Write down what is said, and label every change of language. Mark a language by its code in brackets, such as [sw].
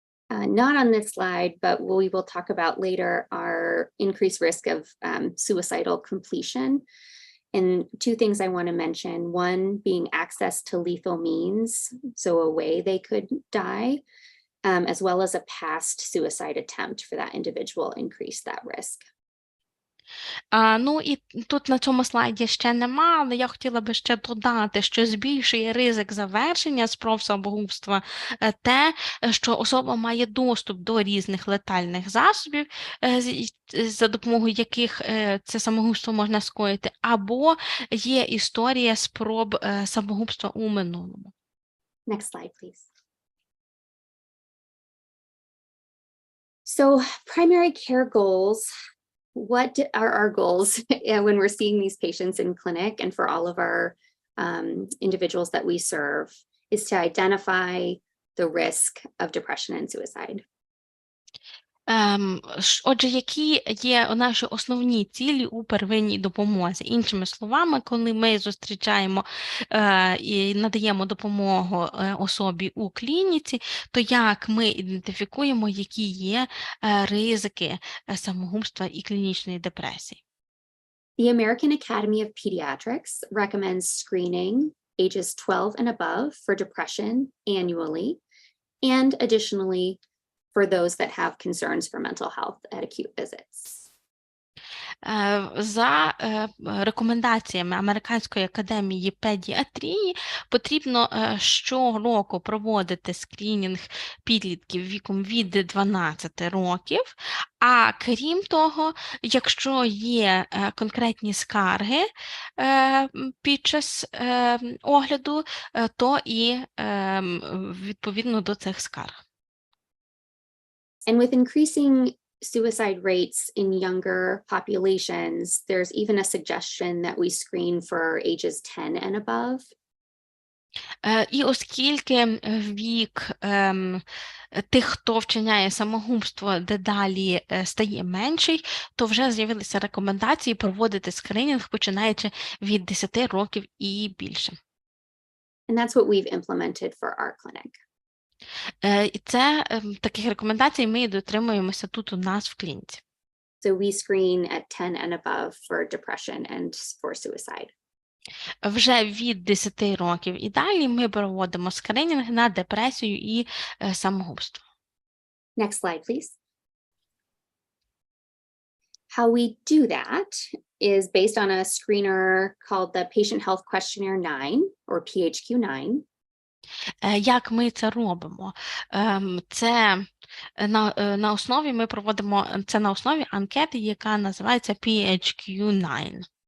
[en] Not on this slide, but what we will talk about later are increased risk of suicidal completion. And two things I want to mention, one being access to lethal means, so a way they could die, as well as a past suicide attempt for that individual increase that risk. [uk] Ну і тут на цьому слайді ще нема, але я хотіла би ще додати, що збільшує ризик завершення спроб самогубства те, що особа має доступ до різних летальних засобів, за допомогою яких це самогубство можна скоїти, або є історія спроб самогубства у минулому. [en] Next slide, please. So primary care goals. What are our goals when we're seeing these patients in clinic and for all of our individuals that we serve is to identify the risk of depression and suicide. [uk] Отже, які є наші основні цілі у первинній допомозі? Іншими словами, коли ми зустрічаємо і надаємо допомогу особі у клініці, то як ми ідентифікуємо, які є ризики самогубства і клінічної депресії? [en] The American Academy of Pediatrics recommends screening ages 12 and above for depression annually, and additionally for those that have concerns for mental health at acute visits. [uk] За рекомендаціями Американської академії педіатрії потрібно щороку проводити скринінг підлітків віком від 12 років, а крім того, якщо є конкретні скарги під час огляду, то і відповідно до цих скарг. [en] And with increasing suicide rates in younger populations, there's even a suggestion that we screen for ages 10 and above. [uk] І оскільки вік тих, хто вчиняє самогубство, дедалі стає менший, то вже з'явилися рекомендації проводити скринінг, починаючи від 10 років і більше. [en] And that's what we've implemented for our clinic. [uk] І це таких рекомендацій ми дотримуємося тут у нас в клініці. [en] So we screen at 10 and above for depression and for suicide. [uk] Вже від 10 років і далі ми проводимо скринінг на депресію і самогубство. [en] Next slide, please. How we do that is based on a screener called the Patient Health Questionnaire 9 or PHQ-9. [uk] Як ми це робимо? Це на основі ми проводимо це на основі анкети, яка називається PHQ-9.